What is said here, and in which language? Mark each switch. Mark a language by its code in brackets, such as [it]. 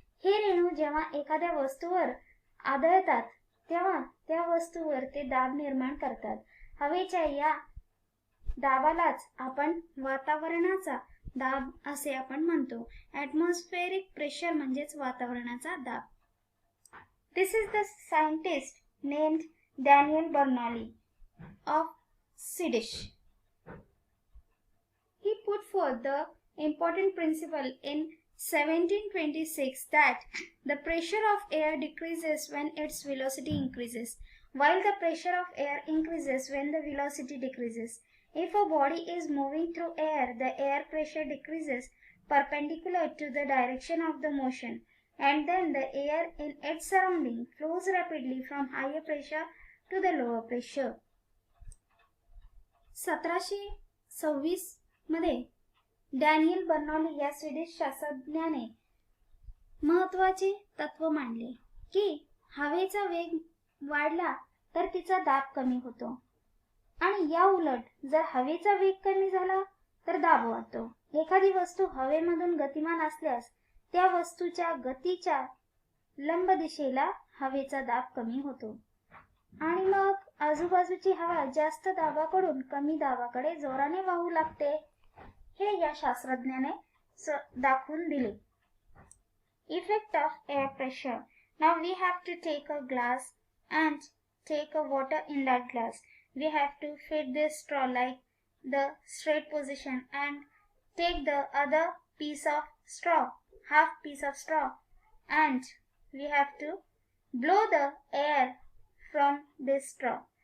[mr] हे रेणू जेव्हा एखाद्या वस्तूवर आदळतात तेव्हा त्या वस्तूवर ते दाब निर्माण करतात. हवेच्या या दाबालाच आपण वातावरणाचा दाब असे आपण म्हणतो. ॲटमॉस्फेरिक प्रेशर म्हणजेच वातावरणाचा दाब. [en] This is the scientist named Daniel Bernoulli of Swedish. He put forth the important principle in 1726 that the pressure of air decreases when its velocity increases, while the pressure of air increases when the velocity decreases. If a body is moving through air, the air pressure decreases perpendicular to the direction of the motion, and then the air in its surrounding flows rapidly from higher pressure to the lower pressure. [mr] 1726 मध्ये Daniel Bernoulli या Swedish शास्त्रज्ञाने महत्वाचे तत्व मांडले की हवेचा वेग वाढला तर तिचा दाब कमी होतो आणि या उलट जर हवेचा वेग कमी झाला तर दाब वाढतो. एखादी वस्तू हवेमधून गतिमान असल्यास त्या वस्तूच्या गतीच्या लंब दिशेला हवेचा दाब कमी होतो आणि मग आजूबाजूची हवा जास्त दाबाकडून कमी दाबाकडे जोराने वाहू लागते. हे या शास्त्रज्ञाने दाखवून दिले. [en] Effect of air pressure. Now we have to take a glass and take a water in that glass. We have to fit this straw like the straight position and take the other piece of straw, half piece of straw, and we have to blow the air from this straw.